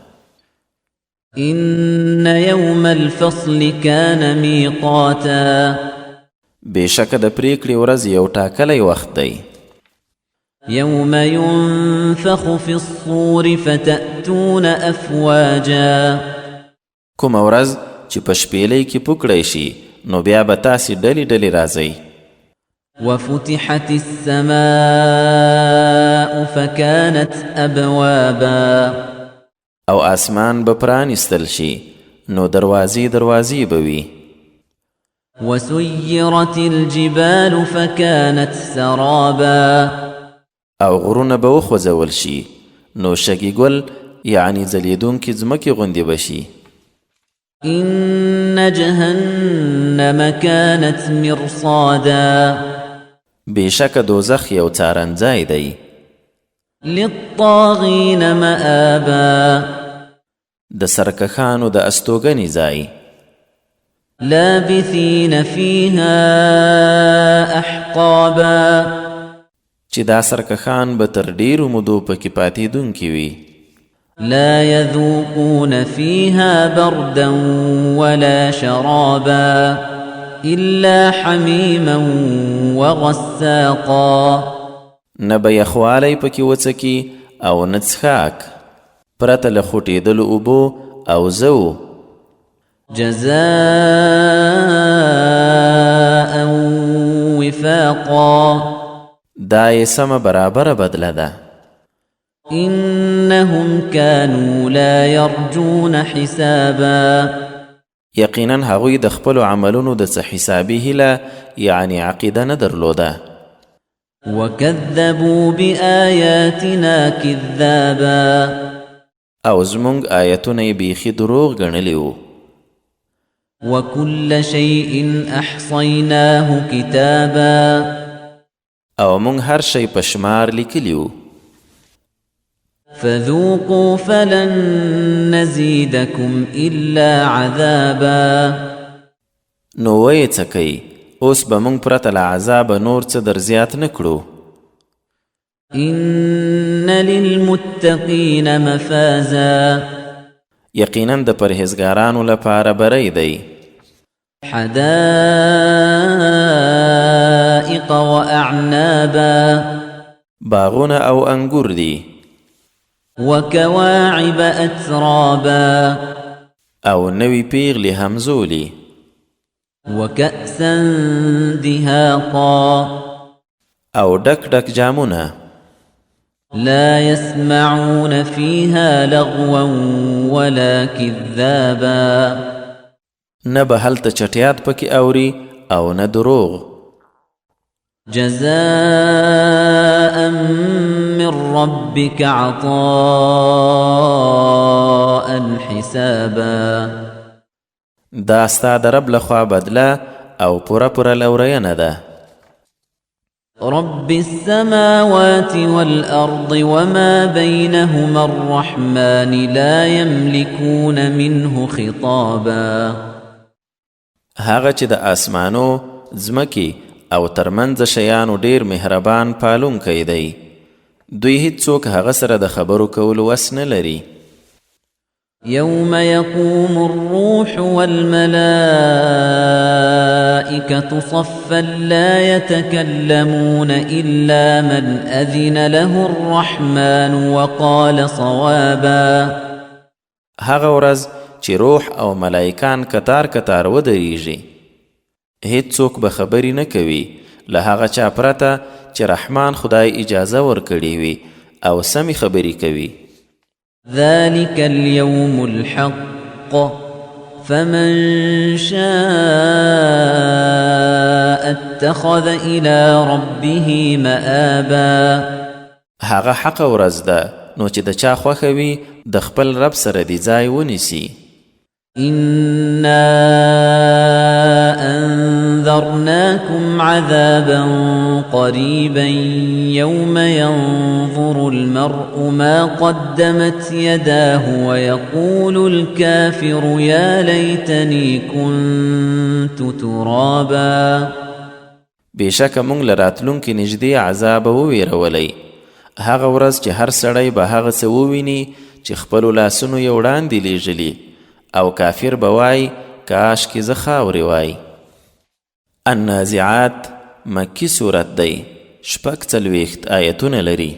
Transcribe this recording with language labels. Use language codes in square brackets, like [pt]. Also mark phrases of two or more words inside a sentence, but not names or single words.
[ar] إن يوم الفصل كان ميقاتا. [ps] بېشکه د پریکړې ورځ یو ټاکلی وخت دی. [ar] يوم ينفخ في الصور فتأتون أفواجا. [ps] کومه ورځ چې په شپېلۍ کې پوکړی شي نو بیا به تاسې ډلې ډلې راځئ. [ar] وفتحت السماء فكانت أبوابا. [ps] او آسمان به پرانیستل شي نو دروازې دروازې به وي. [ar] وسيرت الجبال فكانت سرابا. [ps] او غرونه به وخوځول شي نو شګې ګل یعنی ځلیدونکې ځمکې غوندې به شي. [ar] إن جهنم كانت مرصادا. [ps] بېشکه دوزخ یو څارنځای دی. [ar] للطاغين مآبا. [ps] د سرکښانو د استوګنې ځای. [ar] لابثين فيها أحقابا. [ps] چې دا سرکښان به تر ډېرو مودو پکې پاتېدونکي وي. [ar] لا يذوقون فيها بردا ولا شرابا إلا حميما وغساقا. [ps] نه به یخوالی پکې وڅکي او نه څښاک پرته له خوټېدلو اوبو او زو. [ar] جزاء وفاقا. [ps] دا یې سمه برابره بدله ده. [ar] إنهم كانوا لا يرجون حسابا. [ps] یقینا هغوی د خپلو عملونو د څه حسابي هیله یعنی عقیده نه درلوده. [ar] وكذبوا بآياتنا كذابا. [ps] او زمونږ آیتونه یې بیخي دروغ ګڼلي وو. [ar] وكل شيء أحصيناه كتابا [ps] او مونږ هر شی په شمار لیکلی وو. [ar] فذوقوا فلن نزيدكم إلا عذابا [ps] نو ویې څه کوي، اوس به مونږ پرته له عذابه نور څه در زیات نه کړو. [ar] إن للمتقين مفازا [ps] یقینا د پرهیزګارانو لپاره بری دی. [ar] حدائق وأعنابا [ps] باغونه او انګور دي. [ar] وكواعب أترابا [ps] او نوی پیغلی همزولی. [ar] وكأسا دهاقا [ps] او ډک ډک جامونه. [ar] لا يسمعون فيها لغوا ولا كذابا [ps] نه به هلته چټیات پکې اوري او نه دروغ. [ar] جزاء من ربك عطاء حسابا [ps] دا ستا د رب لخوا بدله او پوره پوره لورینه ده. [ar] رب السماوات والأرض وما بينهما الرحمن لا يملكون منه خطابا [ps] هغه چې د آسمانو ځمکې او ترمنځ شیانو ډیر مهربان پالونکی دی، دوی هیڅوک هغه سره د خبرو کولو وس نه لري. [ar] يوم يقوم الروح والملائكة صفا لا يتكلمون إلا من أذن له الرحمن وقال صوابا [ps] هغه ورځ چې روح او ملائکان کتار کتار ودرېږي، هیڅوک به خبرې نه کوي له هغه چا پرته چې رحمان خدای اجازه ورکړې وي او سمې خبرې کوي. [ar] ذلك اليوم الحق فمن شاء اتخذ إلى ربه مآبا [ps] هغه حق ورځ ده، نو چې د چا خوښه وي د خپل رب سره دې ځای ونیسي. [ar] إنا أنذرناكم عذابا قريبا يوم ينظر المرء ما قدمت يداه ويقول الكافر يا ليتني كنت ترابا [ps] بېشکه مونږ له راتلونکي نږدې عذاب وویرولی. هغه ورځ چې هر سړی به هغه څه وویني چې خپلو لاسونو یې وړاندې لیږلي، او کافر به وای کاش کې زه خاورې وای. النازعات مکی صورت دی، 46 آیتونه لري.